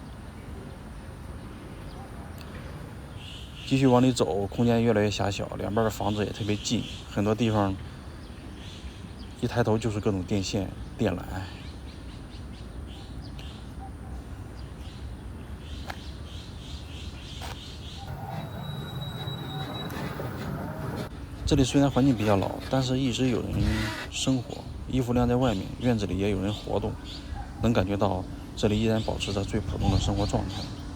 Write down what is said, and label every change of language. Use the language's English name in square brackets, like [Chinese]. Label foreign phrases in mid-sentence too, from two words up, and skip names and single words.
[Chinese] 繼續往裡走，空間越來越狹小，兩邊的房子也特別近，很多地方一抬頭就是各種電線、電纜。這裡雖然環境比較老，但是一直有人生活，衣服晾在外面，院子裡也有人活動，能感覺到這裡依然保持着最普通的生活狀態。